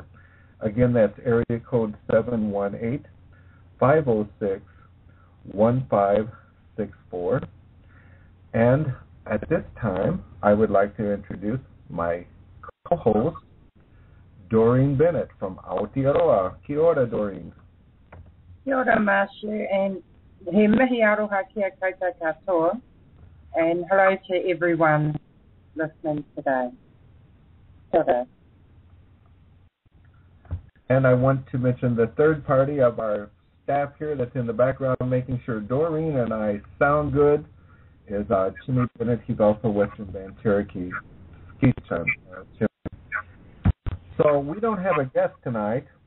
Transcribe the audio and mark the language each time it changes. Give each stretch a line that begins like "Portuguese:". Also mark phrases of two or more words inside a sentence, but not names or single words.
English: Again, that's area code 718-506-1564. And at this time, I would like to introduce my co-host, Doreen Bennett from Aotearoa.
Māori: Kia ora, Doreen. Kia ora, Mashu, and he mihi aroha kia koutou katoa,
English: and hello to everyone listening today.
Māori: Kia ora.
English: And I want to mention the third party of our staff here that's in the background making sure Doreen and I sound good is Tsimi Bennett. He's also Western Band Cherokee. So we don't have a guest tonight.